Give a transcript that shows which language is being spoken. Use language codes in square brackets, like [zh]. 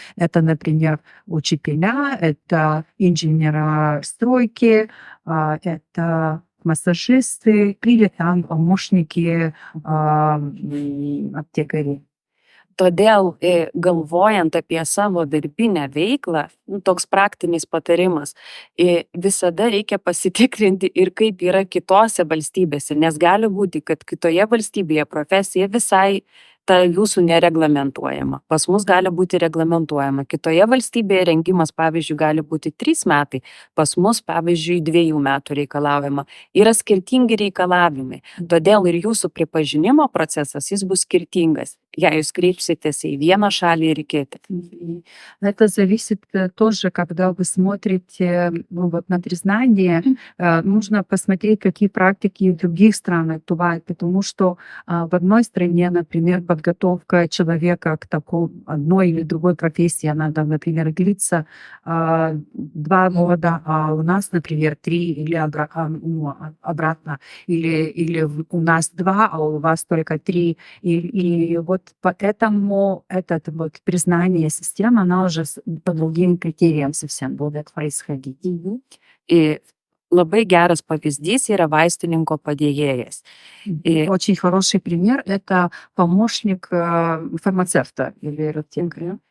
[ru] Это, например, учителя, это инженера стройки, это массажисты или там помощники аптекари. [lt] Todėl galvojant apie savo darbinę veiklą, toks praktinis patarimas, visada reikia pasitikrinti ir kaip yra kitose valstybėse, nes gali būti, kad kitoje valstybėje profesija visai ta jūsų nereglamentuojama. Pas mus gali būti reglamentuojama. Kitoje valstybėje rengimas, pavyzdžiui, gali būti 3 metai, pas mus, pavyzdžiui, 2 metų reikalaujama. Yra skirtingi reikalavimai. Todėl ir jūsų pripažinimo procesas, jis bus skirtingas, jei jūs kreipsitės į vieną šalį ir į kitą. [ru] Это зависит тоже, когда вы смотрите на признание, нужно посмотреть, какие практики в других странах бывают, потому что в одной стране, например, подготовка человека к одной или другой профессии, она, например, длится 2 года, а у нас, например, 3 или обратно, или у нас 2, а у вас только 3. И вот поэтому это признание системы, она уже по другим критериям совсем будет происходить. И [lt] labai geras pavyzdys yra vaistininko padėjėjas. [ru] И Очень хороший пример — это помощник фармацевта или аптекаря.